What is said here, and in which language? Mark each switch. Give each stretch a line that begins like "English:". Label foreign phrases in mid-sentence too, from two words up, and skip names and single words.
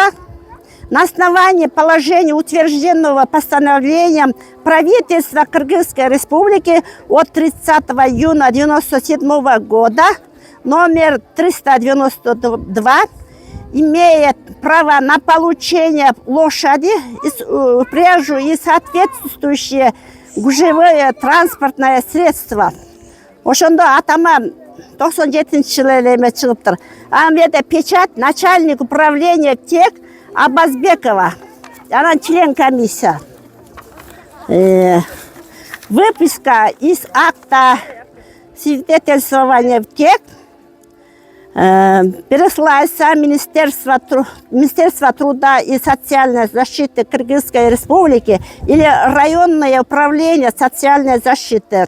Russian: на основании положения, утвержденного постановлением правительства Кыргызской Республики от 30 июня 1997 года номер 392, имеет право на получение лошади, упряжу и соответствующие гужевые транспортное средства.
Kyrgyz: Ошондо атама 97-жылы эле чыгыптыр.
Russian: Анан печать начальник управления ТЕК Абазбекова. Анан член комиссия. Выписка из акта свидетельствования в ТЕК пересылается Министерство труда и социальной защиты Кыргызской Республики или районное управление социальной защиты.